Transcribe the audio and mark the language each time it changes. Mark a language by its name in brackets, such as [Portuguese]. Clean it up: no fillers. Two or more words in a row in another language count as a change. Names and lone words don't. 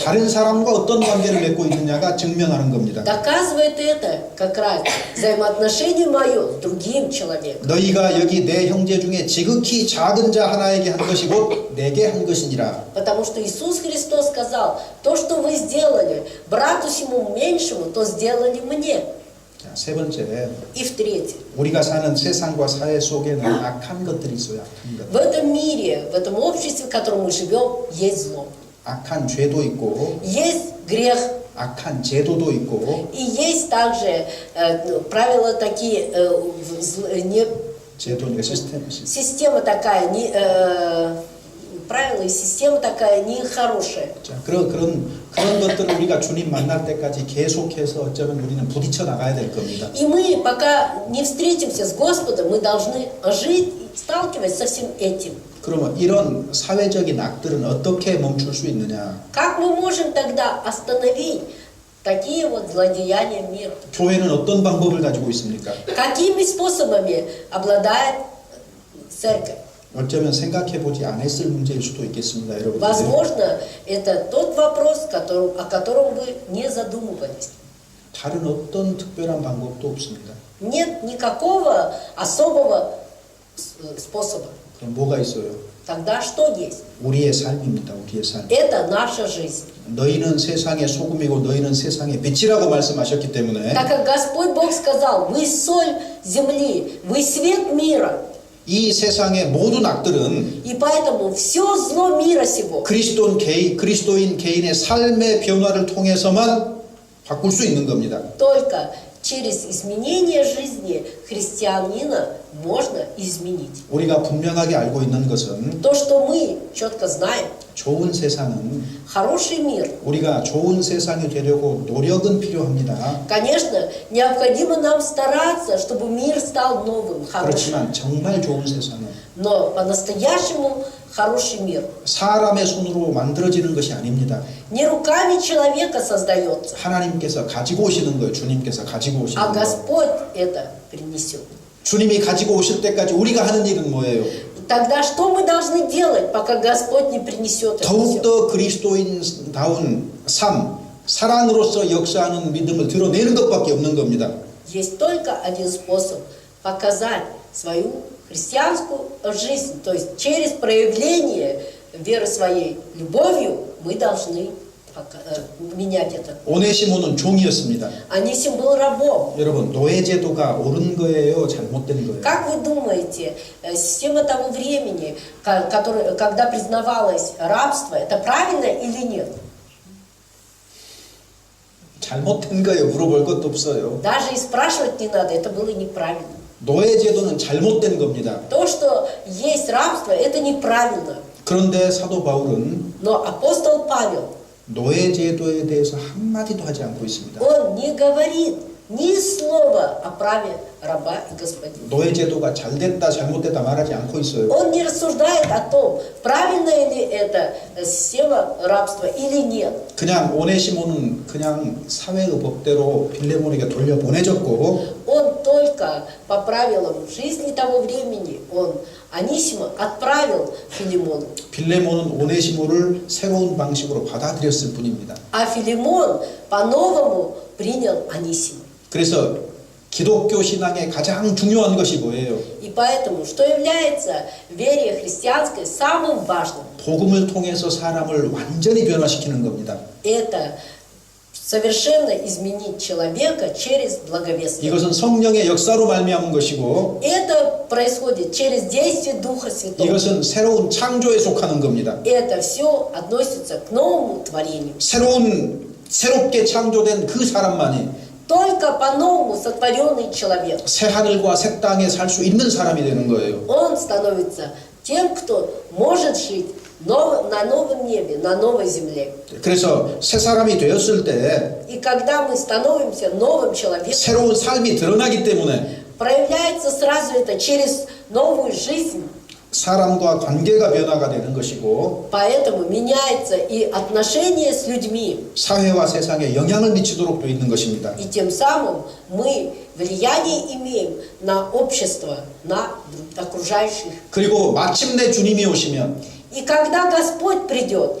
[Korean] 다른 사람과 어떤 관계를 맺고 있느냐가 증명하는 겁니다. [Russian] доказывает это как раз взаимоотношение мое с другим человеком. [Korean] 너희가 여기 내 형제 중에 지극히 작은 자 하나에게 한 것이 곧 내게 한 것이니라. [Russian] Потому что Иисус Христос сказал, то, что вы сделали брату сему меньшему, то сделали мне. [Korean] 자, 세 번째, [Russian] И в-третьих, [Korean] 우리가 사는 세상과 사회 속에는 악한 것들이 있어요. 악한 [Russian] в [Korean] 것. [Russian] этом мире, в этом обществе, в котором мы живем, есть зло. [Korean] 악한 죄도 있고, [Russian] Есть грех, [Korean] 악한 제도도 있고, [Russian] и есть также правила такие, [Korean] 제도니까 시스템. [Russian] система такая, правила и система такая нехорошая. [Korean] 자, 그런 것들을 우리가 주님 만날 때까지 계속해서 어쩌면 우리는 부딪혀 나가야 될 겁니다. [Russian] И мы, пока не встретимся с Господом, мы должны жить, сталкиваясь со всем этим. [Korean] 그러면 이런 사회적인 악들은 어떻게 멈출 수 있느냐? [Russian] Как мы можем тогда остановить такие вот злодеяния мира? [Korean] 교회는 어떤 방법을 가지고 있습니까? [Russian] Какими способами обладает церковь? [Korean] 어쩌면 생각해보지 않았을 문제일 수도 있겠습니다, 여러분. [Russian] Возможно, это тот вопрос, о котором вы не задумывались. [Korean] 다른 어떤 특별한 방법도 없습니다. [Russian] Нет никакого особого способа. [Korean] 그럼 뭐가 있어요? [Russian] Тогда что есть? [Korean] 우리의 삶입니다, 우리의 삶. [Russian] Это наша жизнь. [Korean] 너희는 세상의 소금이고 너희는 세상의 빛이라고 말씀하셨기 때문에 [Russian] Так как Господь Бог сказал, вы соль земли, вы свет мира. [Korean] 이 세상의 모든 악들은 [Russian] И поэтому все зло мира сего [Korean] 그리스도인 개인의 삶의 변화를 통해서만 바꿀 수 있는 겁니다. [Russian] только через изменение жизни христианина можно изменить. [Korean] 우리가 분명하게 알고 있는 것은 [Russian] То, что мы четко знаем, [Korean] 좋은 세상은 [Russian] хороший мир, [Korean] 우리가 좋은 세상이 되려고 노력은 필요합니다. [Russian] конечно, необходимо нам стараться, чтобы мир стал новым, хорошим. [Korean] 그렇지만 정말 좋은 세상은 [Russian] Но по-настоящему хороший мир [Korean] 사람의 손으로 만들어지는 것이 아닙니다. [Russian] не руками человека создается, [Korean] 하나님께서 가지고 오시는 거예요. 주님께서 가지고 오시는 [Russian] а [Korean] 거예요. [Russian] Господь это принесет. [Korean] 주님이 가지고 오실 때까지 우리가 하는 일은 뭐예요? [Russian] Тогда что мы должны делать, пока Господь не принесет это все? [Korean] 더욱더 그리스도인다운 삶, 사랑으로서 역사하는 믿음을 드러내는 것밖에 없는 겁니다. [Russian] Есть только один способ показать свою христианскую жизнь, то есть через проявление веры своей любовью мы должны менять это. [Korean] 오네시모는 종이었습니다. [Russian] Анисим был рабом. [Korean] 여러분, 노예제도가 옳은 거예요? 잘못된 거예요? [Russian] Как вы думаете, система того времени, когда признавалось рабство, это правильно или нет? [Korean] 잘못된 거예요. 물어볼 것도 없어요. [Russian] Даже и спрашивать не надо, это было неправильно. [Korean] 노예제도는 잘못된 겁니다. [Russian] То, что есть рабство, это неправильно. [Korean] 그런데 사도 바울은 [Russian] Но апостол Павел [Korean] 노예 제도에 대해서 한마디도 하지 않고 있습니다. [Russian] Он не говорит ни слова о праве раба и господина. [Korean] 노예 제도가 잘 됐다 잘못됐다 말하지 않고 있어요. [Russian] Он не рассуждает о том, правильная ли это система рабства или нет. [Korean] 그냥 오네시모는 그냥 사회의 법대로 빌레몬에게 돌려보내졌고 [Russian] Он только по правилам жизни того времени, он Анисима отправил Филимону. [Korean] 빌레몬은 오네시모를 새로운 방식으로 받아들였을 뿐입니다. [Russian] А Филимон по-новому принял Анисима. [Korean] 그래서 기독교 신앙의 가장 중요한 것이 뭐예요? [Russian] И поэтому, что является в вере христианской самым важным, [Korean] 복음을 통해서 사람을 완전히 변화시키는 겁니다. [Russian] это совершенно изменить человека через благовестие. [Korean] 이것은 성령의 역사로 말미암은 것이고 [Russian] Это происходит через действие Духа Святого. [Korean] 이것은 새로운 창조에 속하는 겁니다. [Russian] Это все относится к новому творению. [Korean] 새롭게 창조된 그 사람만이 [Russian] Только по-новому сотворенный человек, [Korean] 새 하늘과 새 땅에 살 수 있는 사람이 되는 거예요. [Russian] он становится тем, кто может жить на новом небе, на новой земле. [Korean] 그래서 새 사람이 되었을 때 [Russian] И когда мы становимся новым человеком, [Korean] 새로운 삶이 드러나기 때문에 [Russian] проявляется сразу это через новую жизнь. [Korean] 사람과 관계가 변화가 되는 것이고 [Russian] Поэтому меняется и отношение с людьми. [Korean] 사회와 세상에 영향을 미치도록 되어 있는 것입니다. [Russian] И тем самым мы влияние имеем на общество, на окружающих. [Korean] 그리고 마침내 주님이 오시면 [Russian] И когда Господь придет,